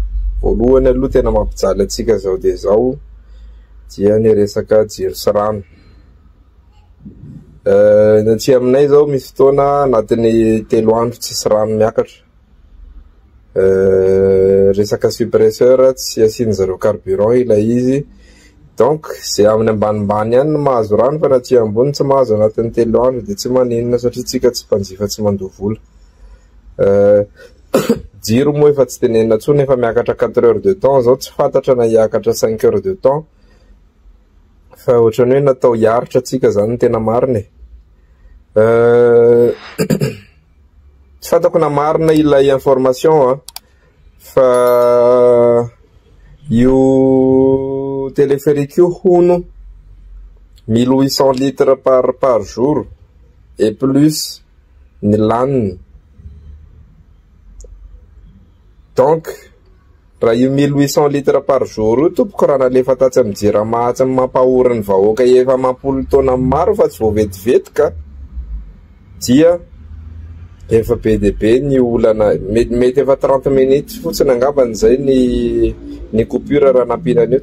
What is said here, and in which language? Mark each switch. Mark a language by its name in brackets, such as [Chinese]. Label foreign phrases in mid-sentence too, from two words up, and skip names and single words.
[Malagasy] Voalohany aloha tena mampijaly atsika zao de zao dia ny resaka jiro sy rano. Ny aty aminay zao misy fotoana anatin'ny 3 andro tsisy rano miakatra. Resaka suppresseur tsy asiany zareo carburant ilay izy, [French] donc c'est [Malagasy] amin'ny ambanimbany ihany no mahazo rano fa aty ambony tsy mahazo anatin'ny 3 andro de tsy maninona satria tsika tsy mpanjifa tsy mandovola. Jiro moa efa tsy tenenina intsony efa miakatra 4 [French] heures de temps [Malagasy] zao, tsy fantatra na hiakatra 5 [French] heures de temps [Malagasy] fa ohatrany hoe natao hiaritra tsika zany ny tena marina. Tsy fantako na marina ilay information fa io téléphérique io hono 1800 [French] litres par jour et plus [Malagasy] ny laniny. Donc raha io 1800 [French] litres par jour [Malagasy] io tompoko raha nalefa tatsy amin'ny JIRAMA tsy mampahoriny vahoaka efa mampolo taona maro fa tsy voavetivety ka dia efa be de be ny olana, mety efa 30 minutes fotsiny angambany zay ny coupure raha nampinany io.